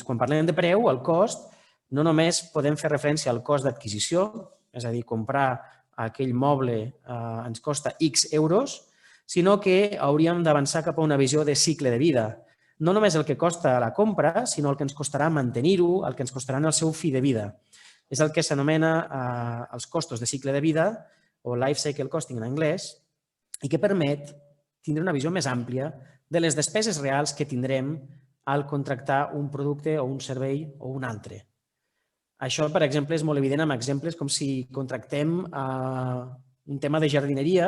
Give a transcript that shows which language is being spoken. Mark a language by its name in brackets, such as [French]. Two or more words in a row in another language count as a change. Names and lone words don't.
[Catalan] Quan parlem de preu, el cost, no només podem fer referència al cost d'adquisició, és a dir, comprar aquell moble ens costa X euros, sinó que hauríem d'avançar cap a una visió de cicle de vida. No només el que costa la compra, sinó el que ens costarà mantenir-ho, el que ens costarà en el seu fi de vida. És el que s'anomena els costos de cicle de vida, o [English] life cycle costing [Catalan] en anglès, i que permet tindre una visió més àmplia de les despeses reals que tindrem al contractar un producte o un servei o un altre. Això, per exemple, és molt evident amb exemples com si contractem un tema de jardineria.